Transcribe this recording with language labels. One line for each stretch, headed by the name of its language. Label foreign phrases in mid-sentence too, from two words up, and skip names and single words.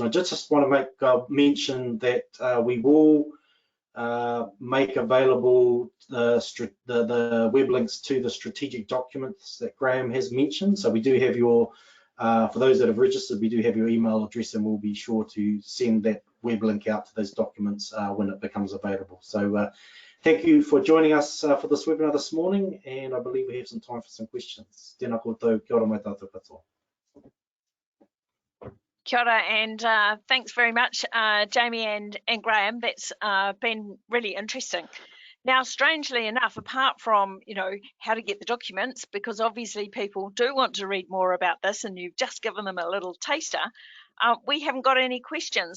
English: I just want to make mention that we will make available the web links to the strategic documents that Graham has mentioned. So we do have your, for those that have registered, we do have your email address, and we'll be sure to send that web link out to those documents when it becomes available. So thank you for joining us for this webinar this morning, and I believe we have some time for some questions.
Māori: Tēnā koutou, kia ora mai tātou katoa. Kia ora,
English: and thanks very much, Jamie and Graham. That's been really interesting. Now, strangely enough, apart from, how to get the documents, because obviously people do want to read more about this, and you've just given them a little taster, we haven't got any questions.